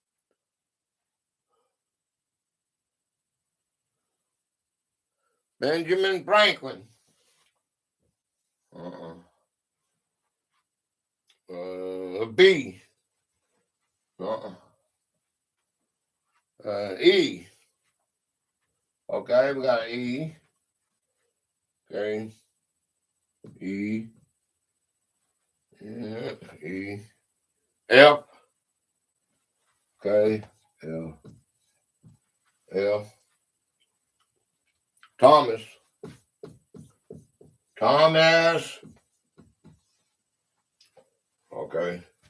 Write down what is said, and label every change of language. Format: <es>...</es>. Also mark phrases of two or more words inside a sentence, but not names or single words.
<en>Benjamin Franklin. B. E. Okay, we got E. Okay. E. Yeah, E. F. Okay. L. L. Thomas. Thomas. Okay.</en>